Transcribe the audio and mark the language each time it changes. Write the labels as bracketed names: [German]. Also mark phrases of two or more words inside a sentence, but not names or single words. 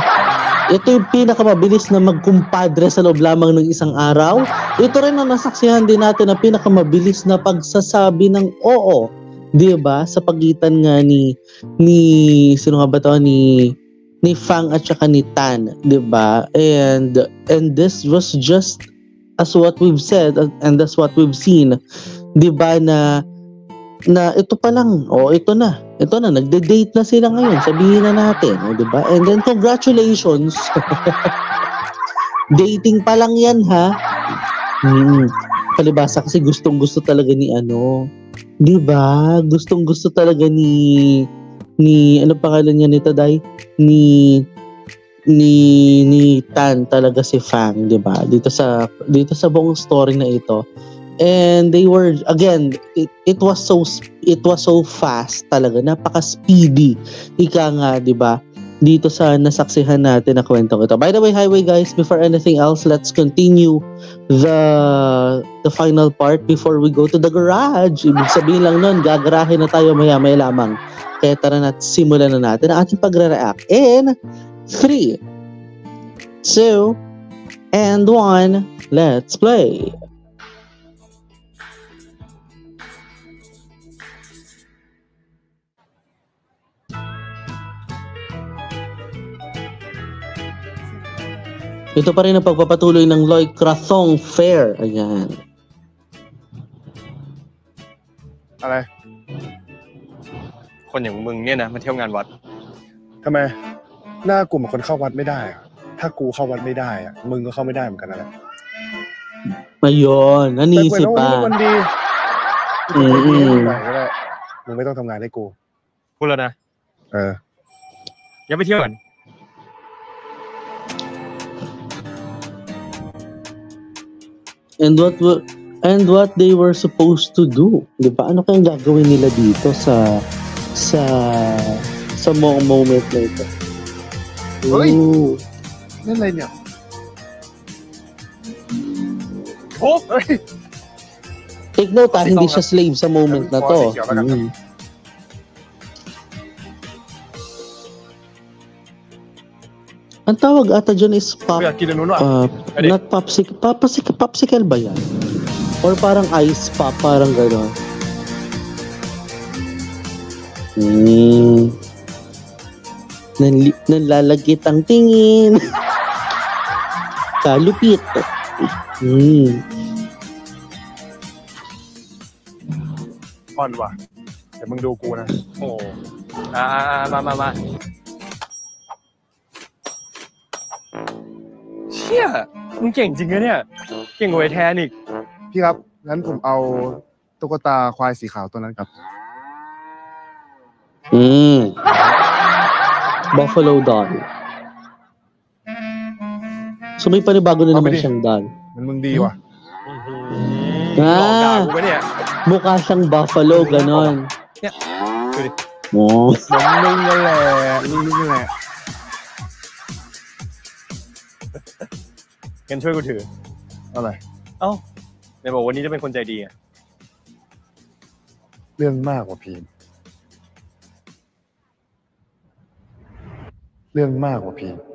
[Filipino] Ito yung pinakamabilis na magkumpadre sa loob lamang ng isang araw. Ito rin ang nasaksihan din natin na pinakamabilis na pagsasabi ng oo, 'di ba? Sa pagitan nga ni sino nga ba 'to ni Fang at saka ni Tan, 'di ba? [English] And this was just as what we've said and that's what we've seen, [Filipino] 'di ba, na ito pa lang, ito na, nagde-date na sila ngayon, sabihin na natin, di ba? [English] And then congratulations. [Filipino] Dating pa lang yan palibasa kasi gustong-gusto talaga ni di ba? Gustong-gusto talaga ni ano pangalan niya nito, Day? Ni Tan talaga si Fang, di ba? Dito sa buong story na ito. [English] And they were, again, it was so fast [Filipino] talaga, napaka-speedy. Ika nga, di ba? Dito sa nasaksihan natin na kwento ko ito. [English] By the way, highway guys, before anything else, let's continue the final part before we go to the garage. [Filipino] Ibig sabihin lang nun, gagarahe na tayo maya-maya lamang. Kaya tara na, simulan na natin ang ating pagre-react. [English] In 3, 2, and 1, let's play! [Filipino] Ito pa rin ang pagpapatuloy ng Loy Krathong Fair. Ayan. [Thai] อะไร คนอย่างมึงเนี่ยนะมาเที่ยวงานวัด ทำไมหน้ากลุ่มคนเข้าวัดไม่ได้อะถ้ากูเข้าวัดไม่ได้อะมึงก็เข้าไม่ได้เหมือนกันนั่นแหละ [Filipino] Ayun, nanisip [Thai] แต่ [Filipino] pa. [Thai] วันนี้วันดีกูจะไปเที่ยวไหนก็ได้มึงไม่ต้องทำงานให้กู พูดแล้วนะ งั้น ไปเที่ยวกัน [English] And what they were supposed to do. [Filipino] Di ba? Ano kayang gagawin nila dito sa moment na ito? Hoy! Ooh. [Thai] นั่นอะไรเนี่ยโอ้เฮ้ย [English] Take note [Filipino] hindi siya slave sa moment na to. Ang tawag ata dyan [English] is not popsicle. [Filipino] Popsicle ba yan? Or parang [English] ice pop, [Filipino] parang gano'n. Nanlalagkit ang tingin. Kalupit. [Thai] อ่อนว่ะเดี๋ยวมึงดูกูนะ โอ้มาเชี่ยมึงเก่งจริงนะเนี่ยเก่งกว่าไอ้แทนอีก พี่ครับงั้นผมเอาตุ๊กตาควายสีขาวตัวนั้นครับ [English] Buffalo doll. [Filipino] So may panibago na naman siyang doll. [Thai] มันมึงดีว่ะ หลอกด่ากูปะเนี่ย [Filipino] Mukha siyang buffalo, ganon. [Thai] เนี่ยดูดิ Oh. เหมือนมึงนั่นแหละมึงนั่นแหละ งั้นช่วยกูถือ อะไร เอ้าไหนบอกวันนี้จะเป็นคนใจดีอ่ะ เรื่องมากกว่าพีมเรื่องมากกว่าพีม